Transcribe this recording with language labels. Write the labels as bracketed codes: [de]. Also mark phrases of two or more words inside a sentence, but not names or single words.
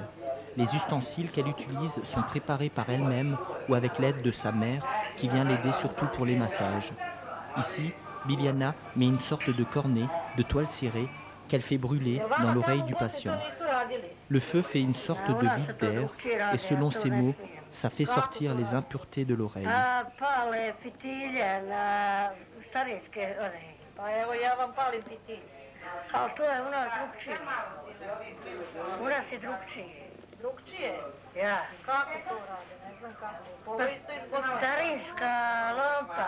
[fr] Les ustensiles qu'elle utilise sont préparés par elle-même ou avec l'aide de sa mère qui vient l'aider surtout pour les massages. Ici, Liliana met une sorte de cornet, de toile cirée, qu'elle fait brûler dans l'oreille du patient. Le feu fait une sorte de vide d'air et selon ses mots, ça fait sortir les impuretés de l'oreille. [sr] Drugčije? Ja. Kako to rade? Ne znam kako. Ovo isto izgleda. Starinska lampa.